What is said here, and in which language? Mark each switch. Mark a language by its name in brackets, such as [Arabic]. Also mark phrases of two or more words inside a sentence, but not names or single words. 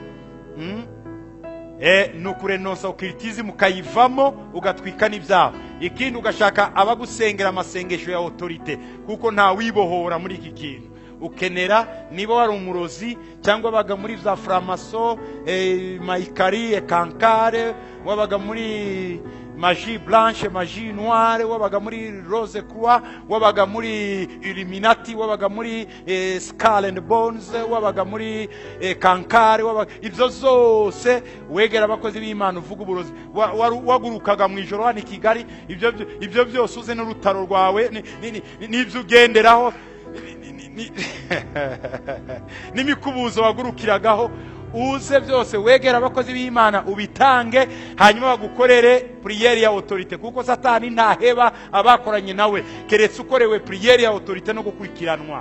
[Kinyarwanda] Nukurenonsa occultism ukayivamo ugatwika n'ibyaha. Ikindi ugashaka abagusengera amasengesho ya autorite, kuko nta wibohora muri iki kintu. Ukenera niba wari umurozi cyangwa wabaga muri za framaso, maikari, kankare, wabaga muri [French] magie blanche, magie noire, [Kinyarwanda] wabaga muri rose croix, wabaga muri illuminati, wabaga muri skull and bones, wabaga muri kankare, wabaga ibyo zose wegera abakozi b'Imana uvuga uburozi. Wagurukaga mu ijoro hano i Kigali, ibyo byose uze n'urutaro rwawe n'ibyo ugenderaho n'imikubuzo wagurukiragaho, uze byose wegera abakozi b'Imana ubitange, hanyuma bagukorere prière ya autorité, kuko Satani ntaheba abakoranye nawe keretse ukorewe prière ya autorité no gukurikiranwa.